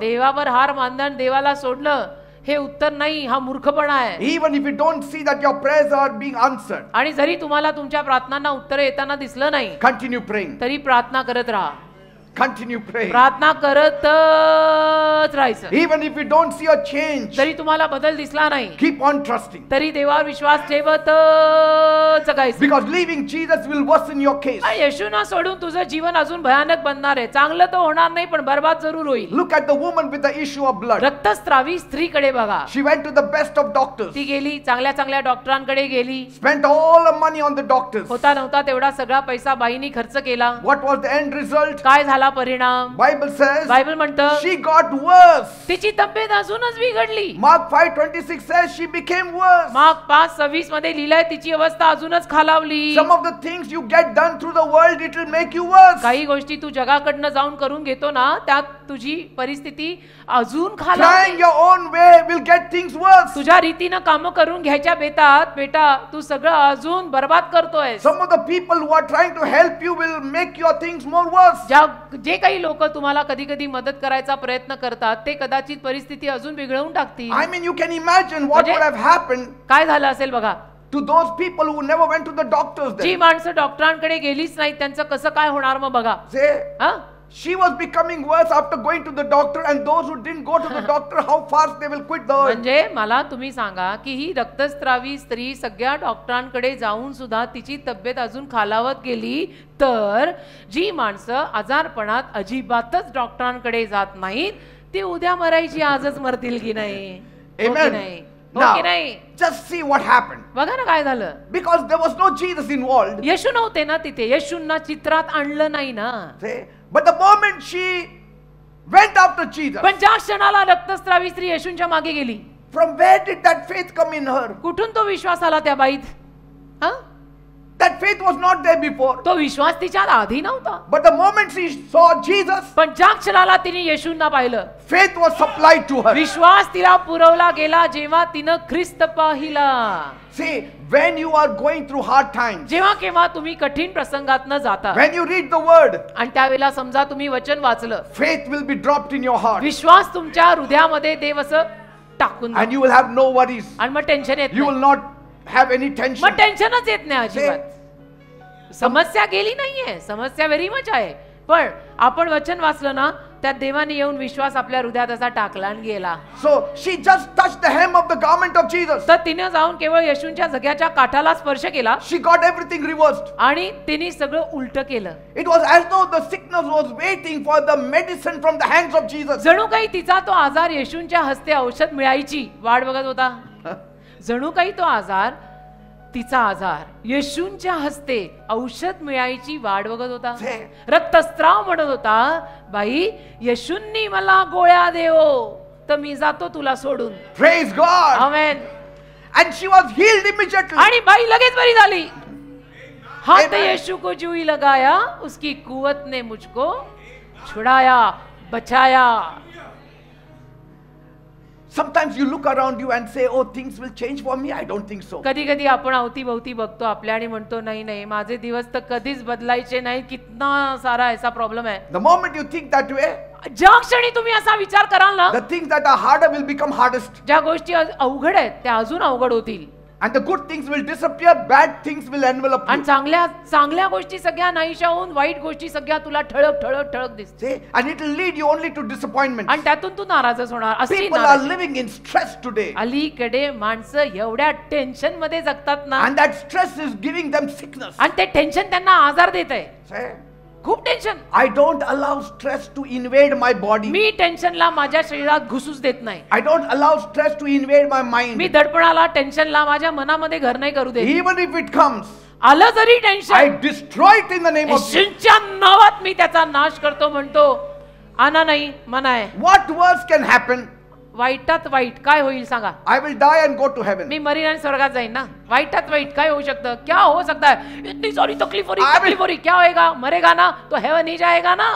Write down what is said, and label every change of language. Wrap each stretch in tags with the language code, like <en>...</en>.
<mr>देवावर हार मानणं, देवाला सोडणं हे उत्तर नाही, हा मूर्खपणा आहे.</mr> <en>Even if you don't see that your prayers are being answered,</en> <mr>आणि जरी तुम्हाला तुमच्या प्रार्थनांना उत्तर येताना दिसलं नाही,</mr> <en>continue praying.</en> <mr>तरी प्रार्थना करत राहा.</mr> <en>Continue praying.</en> <mr>प्रार्थना करतच राहायचं.</mr> <en>Even if you don't see a change,</en> <mr>जरी तुम्हाला बदल दिसला नाही,</mr> <en>keep on trusting.</en> <mr>तरी देवावर विश्वास ठेवतच जगायचं.</mr> <en>Because leaving Jesus will worsen your case.</en> <mr>आणि येशूना सोडून तुझं जीवन अजून भयानक बनणार आहे. चांगलं तर होणार नाही, पण बर्बाद जरूर होईल.</mr> <en>Look at the woman with the issue of blood.</en> <mr>रक्तस्रावी स्त्रीकडे बघा.</mr> <en>She went to the best of doctors,</en> <mr>ती गेली, चांगल्या चांगल्या डॉक्टरांकडे गेली.</mr> <en>spent all the money on the doctors.</en> <mr>होता नव्हता तेवढा सगळा पैसा बाईनी खर्च केला.</mr> <en>What was the end result?</en> <mr>काय झाला झाला परिणाम?</mr> <en>Bible says</en> <mr>बायबल म्हणतं</mr> <en>she got worse.</en> <mr>तिची तब्येत अजूनच बिघडली.</mr> <en>Mark 5:26 says she became worse.</en> <mr>Mark 5:26 मध्ये लिहिलंय तिची अवस्था अजूनच खालावली.</mr> <en>Some of the things you get done through the world, it will make you worse.</en> <mr>काही गोष्टी तू जगाकडनं जाऊन करून घेतो ना, त्यात तुझी परिस्थिती अजून</mr> <en>Trying</en> <mr>खालावते.</mr> <en>your own way will get things worse.</en> <mr>तुझ्या रीतीनं काम करून घ्यायच्या बेतात बेटा तू सगळं अजून बर्बाद करतोय.</mr> <en>Some of the people who are trying to help you will make your things more worse.</en> <mr>जे काही लोक तुम्हाला कधी कधी मदत करायचा प्रयत्न करतात ते कदाचित परिस्थिती अजून बिघडवून टाकतील.</mr> <en>I mean, you can imagine what would have happened</en> <mr>काय झालं असेल बघा.</mr> <en>to those people who never went to the doctors</en> <mr>G</mr> <en>then.</en> <mr>माणसं डॉक्टरांकडे गेलीच नाही त्यांचं कसं काय होणार मग बघा.</mr> <en>Say,</en> <mr>हा</mr> <en>she was becoming worse after going to the doctor, and those who didn't go to the doctor, how fast they will quit the earth.</en> <mr>म्हणजे मला तुम्ही सांगा की ही रक्तस्रावी स्त्री सगळ्या डॉक्टरांकडे जाऊन सुद्धा तिची तब्येत अजून खालावत गेली, तर जी माणसं आजारपणात अजिबातच डॉक्टरांकडे जात नाहीत ती उद्या मरायची आजच मरतील की नाही? हो की</mr> <en>Amen.</en> <mr>नाही? हो</mr> <en>Now,</en> <mr>की नाही?</mr> <en>just see what happened.</en> <mr>बघा ना काय झालं.</mr> <en>Because there was no Jesus involved.</en> <mr>येशू नव्हते ना तिथे, येशूंना चित्रात आणलं नाही ना.</mr> <en>Say, but the moment she went after Jesus,</en> <mr>पण ज्या क्षणाला रक्तस्रावी स्त्री येशूंच्या मागे गेली,</mr> <en>from where did that faith come in her?</en> <mr>कुठून तो विश्वास आला त्या बाईत? हा</mr> <en>That faith was not there before.</en> <mr>तो विश्वास तिच्यात आधी नव्हता.</mr> <en>But the moment she saw Jesus,</en> <mr>पण ज्या क्षणाला तिने येशूंना पाहिलं,</mr> <en>faith was supplied to her.</en> <mr>विश्वास तिला पुरवला गेला जेव्हा तिनं ख्रिस्त पाहिला.</mr> <en>See, when you are going through hard times,</en> <mr>जेव्हा केव्हा तुम्ही कठीण प्रसंगातनं जाता</mr> <en>when you read the word,</en> <mr>आणि त्यावेळेला समजा तुम्ही वचन वाचलं,</mr> <en>faith will be dropped in your heart,</en> <mr>विश्वास तुमच्या हृदयामध्ये देव असं टाकून</mr> <en>and you will have no worries.</en> <mr>आणि मग टेन्शन येत</mr> <en>You</en> <mr>नाही.</mr> <en>will not have any tension.</en> <mr>मग टेन्शनच येत नाही अजिबात. समस्या गेली नाहीये, समस्या व्हेरी मच आहे, पण आपण वचन वाचलं ना त्यात देवाने येऊन विश्वास आपल्या हृदयात असा टाकला आणि गेला.</mr> <en>So she just touched the hem of the garment of Jesus.</en> <mr>तर तिने जाऊन केवळ येशूंच्या जग्याच्या काठाला स्पर्श केला</mr> <en>She got everything reversed.</en> <mr>आणि तिने सगळं उलट केलं.</mr> <en>It was as though the sickness was waiting for the medicine from the hands of Jesus.</en> <mr>जणू काही तिचा तो आजार येशूंच्या हस्ते औषध मिळायची वाट बघत होता. जणू काही तो आजार तिचा आजार येशूंच्या हस्ते औषध मिळायची वाट बघत होता. रक्तस्राव म्हणत होता, बाई येशूंनी मला गोळ्या देव तर मी जातो तुला सोडून.</mr> <en>Praise God.</en> <mr>Amen.</mr> <en>And she was healed immediately.</en> <mr>आणि बाई लगेच बरी झाली. हाथ</mr> <en>Amen.</en> <hi>यीशु को जूई लगाया, उसकी कुवत ने मुझको छुड़ाया, बचाया.</hi> <en>Sometimes you look around you and say, oh, things will change for me. I don't think so.</en> <mr>कधी कधी आपण अवतीभवती बघतो आपल्या आणि म्हणतो नाही नाही माझे दिवस तर कधीच बदलायचे नाही,</mr> <hi>कितना सारा ऐसा प्रॉब्लेम है.</hi> <en>The moment you think that way,</en> <mr>ज्या क्षणी तुम्ही असा विचार कराल ना,</mr> <en>the things that are harder will become hardest.</en> <mr>ज्या गोष्टी अवघड आहेत त्या अजून अवघड होतील.</mr> <en>And the good things will disappear, bad things will envelop</en> <mr>आणि</mr> <en>you.</en> <mr>चांगल्या गोष्टी सगळ्या नाहीशा होऊन वाईट गोष्टी सगळ्या तुला ठळक ठळक ठळक दिसते.</mr> <en>See? And it will lead you only to disappointment.</en> <mr>आणि त्यातून तू नाराजच होणार. अशी</mr> <en>People are</en> <mr>नाराजी.</mr> <en>living in stress today.</en> <mr>अलीकडे माणसं एवढ्या टेन्शन मध्ये जगतात ना,</mr> <en>And that stress is giving them sickness.</en> <mr>आणि ते टेन्शन त्यांना आजार देत आहे.</mr> <en>See?</en> <mr>खूप tension.</mr> <en>I don't allow stress to invade my body.</en> <mr>मी टेन्शनला माझ्या शरीरात घुसूच देत नाही.</mr> <en>I don't allow stress to invade my mind.</en> <mr>मी दडपणाला टेन्शनला माझ्या मनामध्ये घर नाही करू देत.</mr> <en>Even if it comes,</en> <mr>आलं जरी</mr> <en>I</en> <mr>tension,</mr> <en>destroy it in the name of Jesus.</en> <mr>येशूंच्या नावात मी त्याचा नाश करतो म्हणतो. आना नाही मना आहे.</mr> <en>What worse can happen?</en> <mr>वाईटात वाईट काय होईल सांगा?</mr> <en>I will die and go to heaven.</en> <mr>मी marine आणि स्वर्गात जाईन ना. वाईटात वाईट काय होऊ शकतं?</mr> <hi>क्या हो सकता है? इतनी सारी तकलीफ हो रही, क्या होएगा? मरेगा ना तो हेवन ही जाएगा ना.</hi>